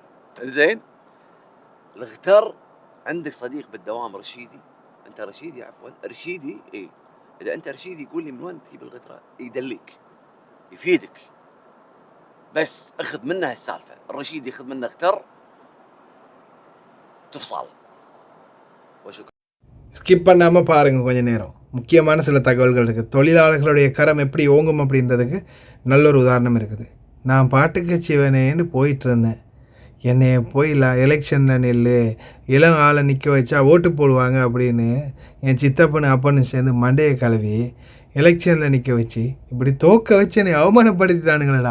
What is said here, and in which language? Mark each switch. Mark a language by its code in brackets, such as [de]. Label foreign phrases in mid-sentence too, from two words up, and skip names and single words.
[ar] زين الغتر، عندك صديق بالدوام رشيدي، انت رشيدي عفوا رشيدي، اي اذا انت رشيدي يقول لي من وين تجيب الغتره، يدليك يفيدك، بس اخذ منه هالسالفه. الرشيدي ياخذ منه غتر تفصل. وشكرا. [ta] ஸ்கிப் பண்ணாமல் பாருங்கள் கொஞ்சம் நேரம், முக்கியமான சில தகவல்கள் இருக்குது. தொழிலாளர்களுடைய கரம் எப்படி ஓங்கும் அப்படின்றதுக்கு நல்ல ஒரு உதாரணம் இருக்குது. நான் பாட்டுக்கு சிவனேன்னு போயிட்டு இருந்தேன், என்னை போய் எலெக்ஷனில் நெல் இளம் ஆளை நிற்க வச்சா ஓட்டு போடுவாங்க அப்படின்னு என் சித்தப்பனு அப்பன்னு சேர்ந்து மண்டையை கழுவி எலெக்ஷனில் நிற்க வச்சு இப்படி தோக்க வச்சு என்னை அவமானப்படுத்திட்டானுங்களடா.